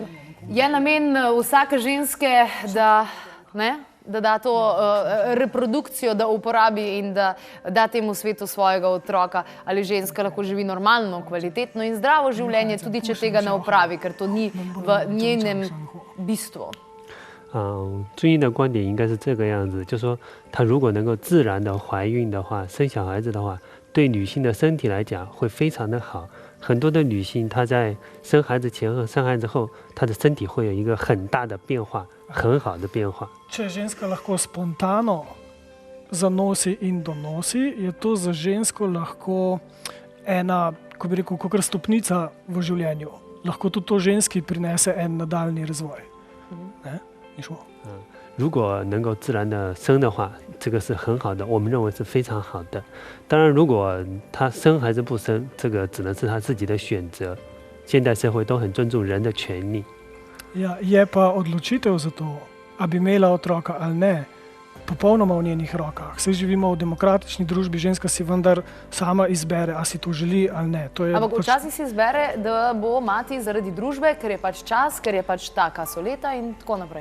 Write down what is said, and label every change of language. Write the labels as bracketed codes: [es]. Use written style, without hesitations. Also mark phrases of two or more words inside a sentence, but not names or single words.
[sl] Je namen vsake ženske, da da to reprodukcijo, da uporabi in da da temu svetu svojega otroka, ali ženska lahko živi normalno, kvalitetno in zdravo življenje, tudi če tega ne opravi, ker to ni v njenem bistvu. [zh] 中医的观点应该是这个样子，就是说，她如果能够自然的怀孕的话，生小孩子的话，对女性的身体来讲会非常的好。很多的女性，她在生孩子前和生孩子后，她的身体会有一个很大的变化，很好的变化。 [sl] Če ženska lahko spontano zanosi in donosi, je to za žensko lahko ena, ko bi rekel, kakor stopnica v življenju. Lahko tudi to ženski prinese en nadaljni razvoj. [zh] 如果能够自然的生的话，这个是很好的，我们认为是非常好的。当然，如果她生还是不生，这个只能是她自己的选择。现代社会都很尊重人的权利。 [sl] Je pa odločitev za to, a bi imela otroka ali ne, popolnoma v njenih rokah. Saj živimo v demokratični družbi, ženska si vendar sama izbere, a si to želi ali ne. Ampak včasih si izbere, da bo mati zaradi družbe, ker je pač čas, ker je pač taka so leta in tako naprej.